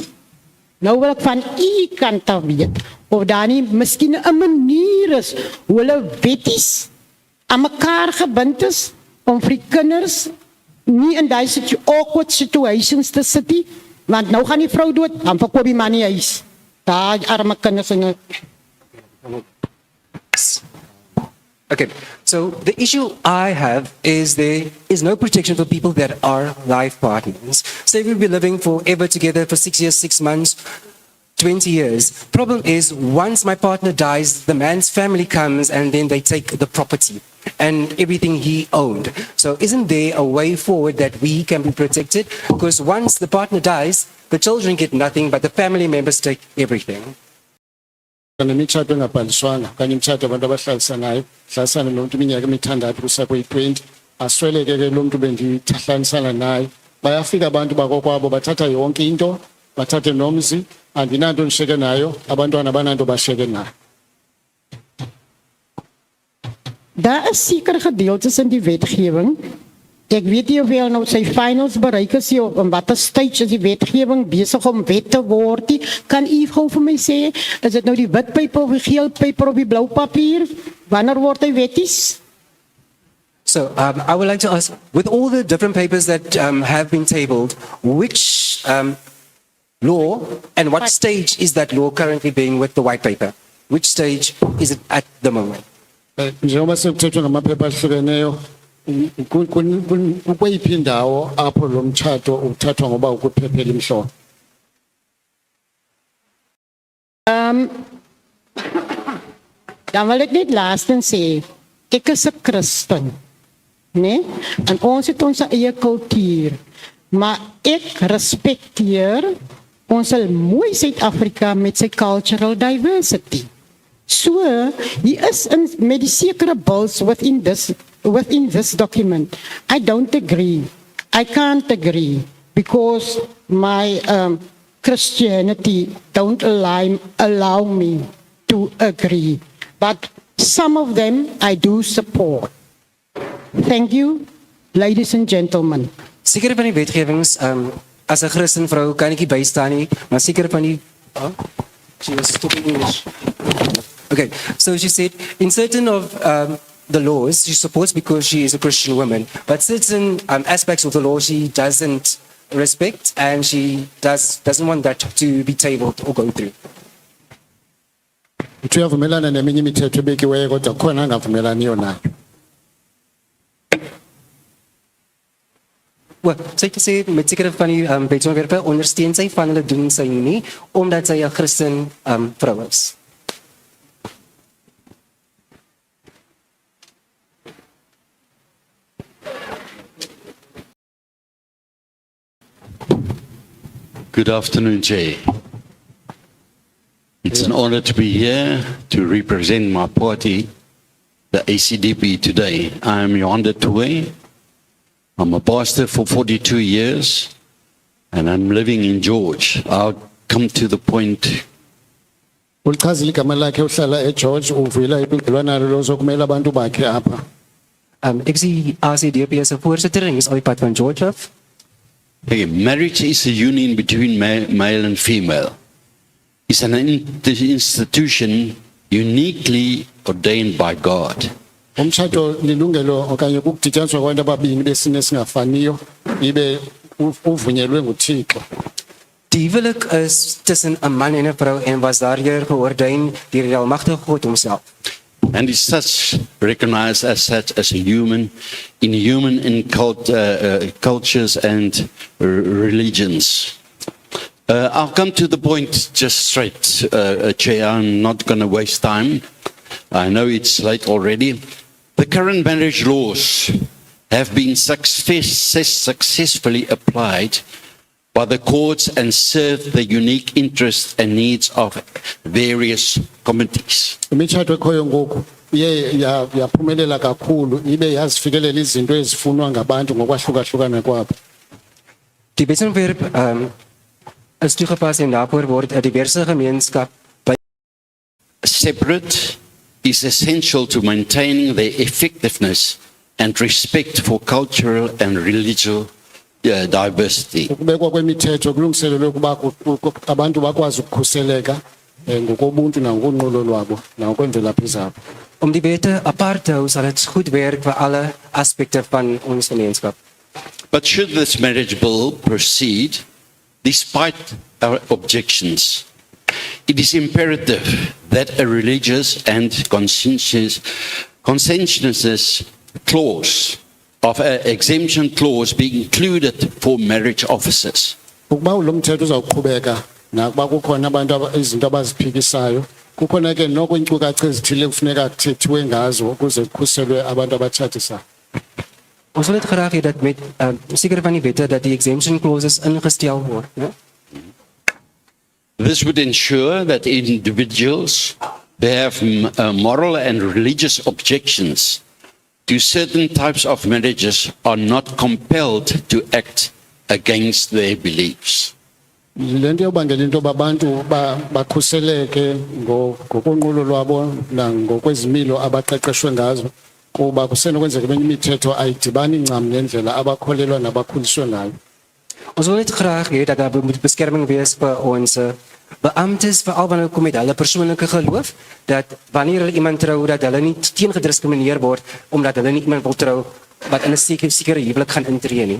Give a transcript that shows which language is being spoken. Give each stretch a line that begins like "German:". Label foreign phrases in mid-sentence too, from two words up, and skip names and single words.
Afrikaans: Nou wil ek van u kant af weet of daar nie miskien 'n manier is hoe hulle wetties aan mekaar gebind is om vir die kinders nie in daai
English: awkward situations
Afrikaans: te sit nie, want nou gaan die vrou dood, dan verkoop die man die huis. Daai arme kinders en
English: Okay, so the issue I have is there is no protection for people that are life partners. Say we'll be living forever together for 6 years, 6 months, 20 years. Problem is, once my partner dies, the man's family comes and then they take the property and everything he owned. So isn't there a way forward that we can be protected? Because once the partner dies, the children get nothing, but the family members take everything.
Xhosa: Nemitshato engabhaliswanga kanye imitshato abantu abahlalisanayo hlalisana nomuntu iminyaka emithandathu kusa kwi-20 asweleke ke lo muntu bendihlanisana naye bayafika abantu bakokwabo bathatha yonke into bathathe nomzi andinanto ndishiyeke nayo abantwana bananto bashiyeke nayo.
Afrikaans: Daar is sekere gedeeltes in die wetgewing. Ek weet nie of hy nou sy finals bereik is of in watter stage is die wetgewing besig om wet te word nie. Kan u gou vir my sê, is dit nou die wit papier of die geel papier of die blou papier? Wanneer word hy wetties?
English: So I would like to ask, with all the different papers that have been tabled, which law and what stage is that law currently being with the white paper? Which stage is it at the moment?
Xhosa: Njengoba sekuthethwa ngamaphepha ahlukeneyo ukweyiphi indawo apho lo mtshato uthathwa ngoba ukuphephela imhlobo.
Afrikaans: Dan wil ek net laastens sê, ek is 'n Christen, né? En ons het ons eie kultuur, maar ek respekteer ons mooi Suid-Afrika met sy
English: cultural diversity.
Afrikaans: So, hier is met die sekere bills
English: within this document. I don't agree. I can't agree because my Christianity don't allow me to agree. But some of them I do support. Thank you, ladies and gentlemen.
Afrikaans: Sekere van die wetgewings, as 'n Christen vrou kan ek nie bystaan nie, maar sekere van die
English: she was talking English. Okay, so she said in certain of the laws she supports because she is a Christian woman, but certain aspects of the law she doesn't respect and she doesn't want that to be tabled or go through.
Xhosa: Uyavumelana neminye imithetho ebekiweyo kodwa khona angavumelaniyo nayo.
Afrikaans: Well, sy het gesê met sekere van die wetsontwerpe ondersteun sy van hulle doen sy nie omdat sy 'n Christen vrou is.
English: Good afternoon, Chair. It's an honor to be here to represent my party, the ACDP, today. I am Yolanda Tuwe. I'm a pastor for 42 years, and I'm living in George. I'll come to the point.
Xhosa: Ulichazile igama lakhe uhlala eGeorge uvela ibudlelwana lozokumela abantu bakhe apha.
Afrikaans: Ek sien ACDP as 'n voorsitter en is al die pad van George af.
English: Okay, marriage is a union between male and female. It's an institution uniquely ordained by God.
Xhosa: Umshado lilungelo okanye ukudityaniswa kwabantu ababini besine singafaniyo ibe uvunyelwe nguThixo.
Afrikaans: Die huwelik is tussen 'n man en 'n vrou en was daardeur geordyn deur die almagtige God homself.
English: And is such recognized as such as a human in cultures and religions. I'll come to the point just straight, Chair. I'm not going to waste time. I know it's late already. The current marriage laws have been successfully applied by the courts and serve the unique interests and needs of various communities.
Xhosa: Imitshato ekhoyo ngoku yaphumelela kakhulu ibe yazifikelela izinto ezifunwa ngabantu ngokwahlukahlukana kwabo.
Afrikaans: Die wetsontwerp is toegepas en daarvoor word 'n diverse gemeenskap
English: separate is essential to maintaining the effectiveness and respect for cultural and religious diversity.
Xhosa: Ukubekwa kwemithetho kulungiselelwe ukuba abantu bakwazi ukukhuseleka ngokobuntu nangonqulo lwabo nangokwemvelaphi zabo.
Afrikaans: Om die wette apart te hou sal dit goed werk vir alle aspekte van ons gemeenskap.
English: But should this marriage bill proceed, despite our objections, it is imperative that a religious and conscientious clause of an exemption clause be included for marriage officers.
Xhosa: Ukuba ulomthetho uzawuqhubeka nakuba kukhona abantu izinto abaziphikisayo kukhona ke noko inkcukacha ezithile kufuneka kuthethiwe ngazo ukuze kukhuselwe abantu abatshatisayo.
Afrikaans: Ons wil dit graag hê dat met sekere van die wette dat die
English: exemption clauses
Afrikaans: ingestel word, né?
English: This would ensure that individuals who have moral and religious objections to certain types of marriages are not compelled to act against their beliefs.
Xhosa: Lento yobangela into babantu bakhuseleke ngokonqulo lwabo nangokwezimilo abaqeqeshwe ngazo kuba kusenokwenzeka benye imithetho ayidibani ncam nendlela abakholelwa nabakhuliswe ngayo.
Afrikaans: Ons wil net graag hê dat daar moet beskerming wees vir ons beamptes veral wanneer dit kom met hulle persoonlike geloof, dat wanneer hulle iemand trou dat hulle nie teengediskrimineer word omdat hulle nie iemand wil trou wat in 'n sekere huwelik gaan intree nie.